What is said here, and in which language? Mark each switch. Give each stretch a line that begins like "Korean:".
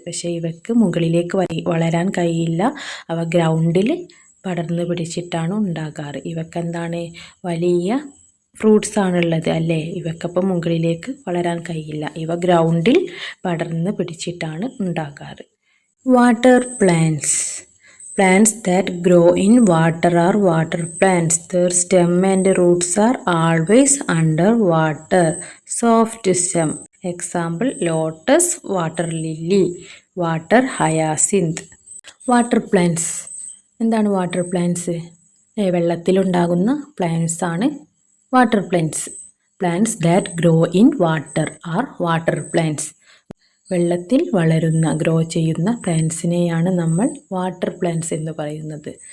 Malayalam: പക്ഷേ ഇവയ്ക്ക് മുകളിലേക്ക് വളരാൻ കഴിയില്ല. അവ ഗ്രൗണ്ടിൽ പടർന്നു പിടിച്ചിട്ടാണ് ഉണ്ടാകാറ്. ഇവക്കെന്താണ് വലിയ ഫ്രൂട്ട്സ് ആണുള്ളത് അല്ലേ. ഇവക്കപ്പം മുകളിലേക്ക് വളരാൻ കഴിയില്ല. ഇവ ഗ്രൗണ്ടിൽ പടർന്ന് പിടിച്ചിട്ടാണ് ഉണ്ടാകാറ്.
English: Water plants. Plants that grow in water are water plants. Their stem and roots are always under water. Soft stem. Example, lotus, water lily, water hyacinth. Water plants. എന്താണ് water plants?
Malayalam: വെള്ളത്തിലുണ്ടാകുന്ന പ്ലാന്റ്സ് ആണ് water plants.
English: Plants that grow in water are water plants.
Malayalam: വെള്ളത്തിൽ വളരുന്ന grow ചെയ്യുന്ന പ്ലാന്റ്സിനെയാണ് നമ്മൾ water plants എന്ന് പറയുന്നത്.